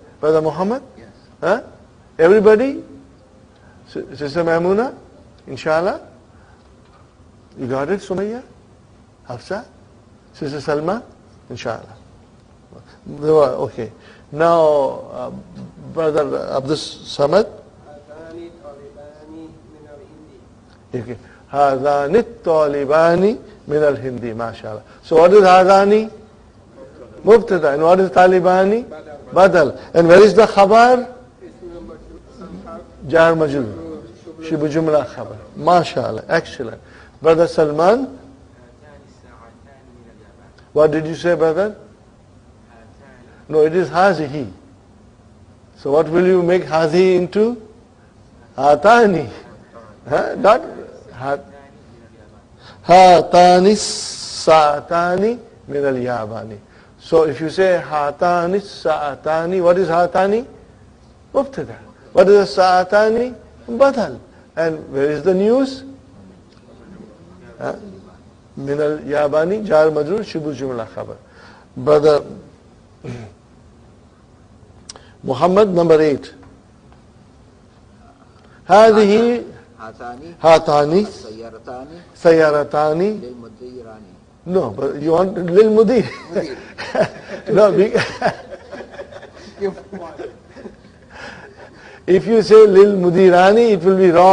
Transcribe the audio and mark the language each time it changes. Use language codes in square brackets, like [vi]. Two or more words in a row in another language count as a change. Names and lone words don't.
[en] Brother Muhammad? Yes. Everybody? Sister Maimuna? Inshallah? You got it, Sumayya? Hafsa? Sister Salma? Inshallah. Okay. Now, Brother Abdul Samad? Okay. [ar] هذان الطالبان من الهندي. [en] MashaAllah. So what is هذان? Mubtada. And what is talibani? Badal. And where is the khabar? [ar] جار مجرور. شبه جملة خبر. [en] MashaAllah. Excellent. Brother Salman? What did you say, brother? No, it is hazihi. So what will you make hazihi into? Hatani. [ar] Not هاتان ساعتان من اليابان. [en] So if you say [ar] هاتان ساعتان, [en] what is hatani? Mubtada. What is sa'atani? Badal. And where is the news? [ar] من اليابان، جار مجرور، شبه جملة خبر. [en] Brother Muhammad, number 8. [ar] هذه هاتاني سيارتان. [en] No, but you want [ar] للمدير. [en] No, if you say [ar] للمديران, [en] it will be wrong.